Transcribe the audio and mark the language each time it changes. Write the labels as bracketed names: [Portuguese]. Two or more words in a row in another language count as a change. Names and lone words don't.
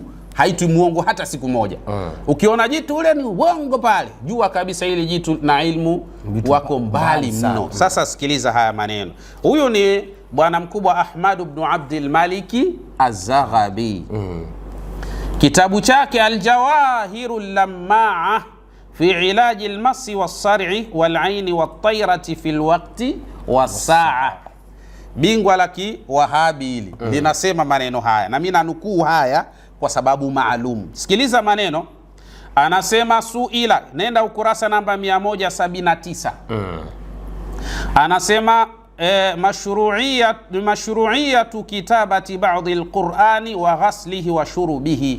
[Swahili] Haitwi muongo hata siku moja. Ukiona jitu ule ni uongo pale, jua kabisa hili jitu na ilmu wako mbali mno. Sasa sikiliza haya maneno. Huyu ni bwana mkubwa Ahmad ibn Abdul Maliki Az-Zaghabi. Kitabu chake Al-Jawahirul Lammaa fi ilaji al-masi was-sar'i wal-aini wat-tayrati fi al-waqti was-sa'a. Bingwa la Kiwahabi hili linasema maneno haya, na mimi nanukuu haya kwa sababu maalum. Sikiliza maneno. Anasema suila, nenda ukurasa namba 179. [Arabic] Anasema مشروعية كتابة بعض القرآن وغسله وشربه.